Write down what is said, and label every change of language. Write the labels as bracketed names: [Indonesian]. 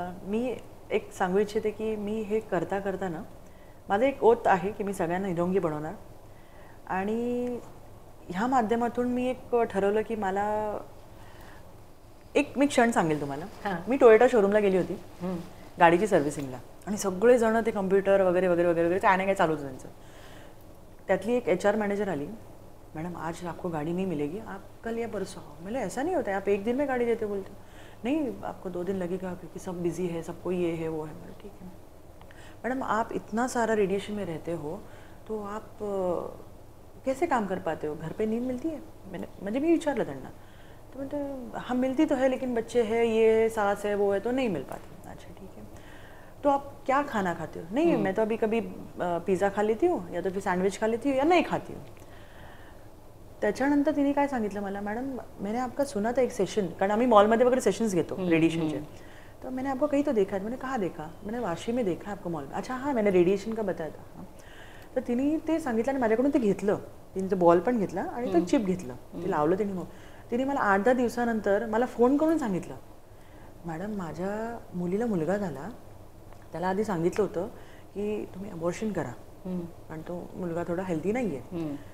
[Marathi] मी एक सांगू इच्छिते की मी हे करता करताना माझं एक ओत आहे की मी सगळ्यांना निरोगी बनवणार. आणि ह्या माध्यमातून मी एक ठरवलं की मला मी क्षण सांगेल तुम्हाला. मी टोयोटा शोरूमला गेली होती गाडीची सर्व्हिसिंगला, आणि सगळे जण ते कम्प्युटर वगैरे वगैरे वगैरे वगैरे काय नाही काय चालूच त्यांचं. त्यातली एक HR मॅनेजर आली, [Hindi] मैडम आज आपको गाड़ी नहीं मिलेगी, आप कल या परसों आओ. मैंने ऐसा नहीं होता है, आप एक दिन में गाड़ी देते बोलते. नहीं आपको 2 दिन लगेगा क्योंकि सब बिजी है, सबको ये है वो है. मैंने ठीक है मैडम, आप इतना सारा रेडिएशन में रहते हो तो आप कैसे काम कर पाते हो, घर पे नींद मिलती है? [Marathi] म्हणजे मी विचारलं त्यांना. तो म्हणते [Hindi] हाँ मिलती तो है लेकिन बच्चे हैं, ये है, सास है, वो है, तो नहीं मिल पाती. अच्छा ठीक है, तो आप क्या खाना खाते हो? नहीं मैं तो अभी कभी पिज़्ज़ा खा लेती हूँ या तो फिर सैंडविच खा लेती हूँ या नहीं खाती हूँ. [Marathi] त्याच्यानंतर तिने काय सांगितलं मला, मॅडम [Hindi] मैंने आपका सुना था एक सेशन, [Marathi] कारण आम्ही मॉलमध्ये वगैरे सेशन्स घेतो रेडिएशनचे. [Hindi] तो मैंने आपको कहीं तो देखा है. मैंने कहाँ देखा? मैंने वाशी में देखा आपको मॉल में. अच्छा हाँ मैंने रेडिएशन का बताया था. हाँ. [Marathi] तर तिने ते सांगितलं आणि माझ्याकडून ते घेतलं. तिने तो बॉल पण घेतला आणि तो चिप घेतलं, ते लावलं तिने. मग तिने मला 8-10 दिवसानंतर मला फोन करून सांगितलं, मॅडम माझ्या मुलीला मुलगा झाला, त्याला आधी सांगितलं होतं की तुम्ही अबॉर्शन करा आणि तो मुलगा थोडा हेल्दी नाही आहे.